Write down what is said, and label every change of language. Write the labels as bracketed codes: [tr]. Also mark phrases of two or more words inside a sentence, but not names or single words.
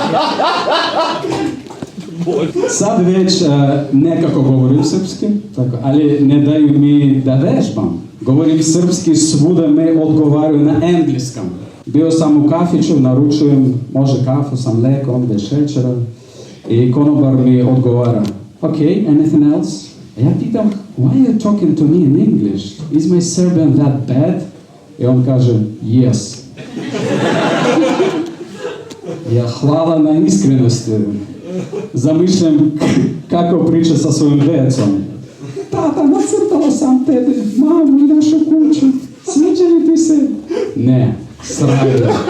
[sr] Sad već nekako govorim srpski, tako, ali ne daju mi da vežbam. Govorim srpski, svuda me odgovaraju na engleskom. Bio sam u kafiću, naručujem, može kafu sa mlekom, bez šećera. I konobar mi odgovara, [en] okay, anything else? [sr] A ja pitam, [en] why are you talking to me in English? Is my Serbian that bad? [sr] I on kaže, [en] yes. [sr] Ja hvala na iskrenosti. Zamišljam kako priča sa svojim decom. Tata, nacrtala sam tebe, mamu i našu kuću. Sviđa li ti se? Ne, srajde.